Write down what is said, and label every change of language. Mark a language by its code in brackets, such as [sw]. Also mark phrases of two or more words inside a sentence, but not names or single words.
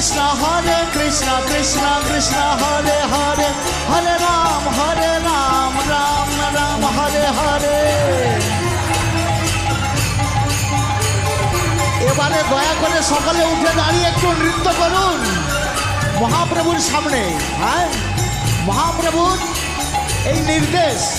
[bn] Hare Krishna, Krishna Krishna, Hare Hare, Hare Ram, Ram Ram, Hare Hare. এবারে দয়া করে সকালে উঠে দাঁড়িয়ে একটু নৃত্য করুন মহাপ্রভুর সামনে। হ্যাঁ, মহাপ্রভুর এই নির্দেশ।